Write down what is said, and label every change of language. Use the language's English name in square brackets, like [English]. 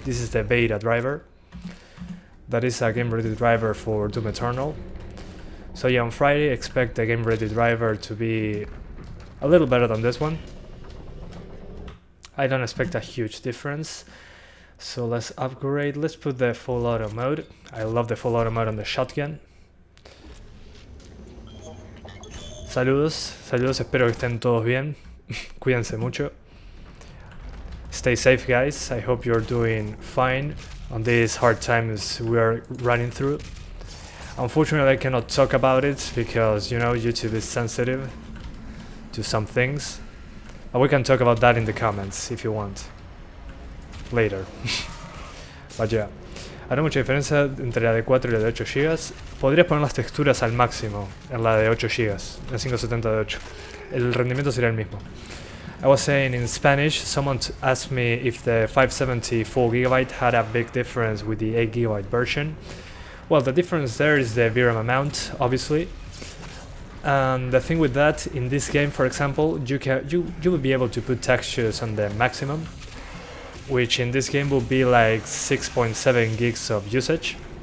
[English] This is the beta driver. That is a game-ready driver for Doom Eternal. So yeah, on Friday, expect the game-ready driver to be a little better than this one. I don't expect a huge difference. So let's upgrade. Let's put the full auto mode. I love the full auto mode on the shotgun. [Spanish] Saludos, espero que estén todos bien. Cuídense mucho. [English] Stay safe, guys. I hope you're doing fine on these hard times we are running through. Unfortunately, I cannot talk about it because, you know, YouTube is sensitive to some things. But we can talk about that in the comments if you want. Later. But yeah. [Spanish] Hay mucha diferencia entre la de 4 y la de 8 GB. Podrías poner las texturas al máximo en la de 8 GB, en 570 de 8. El rendimiento sería el mismo. [English] I was saying in Spanish, someone asked me if the 574 GB had a big difference with the 8 GB version. Well, the difference there is the VRAM amount, obviously. And the thing with that, in this game, for example, you will be able to put textures on the maximum, which in this game will be like 6.7 gigs of usage.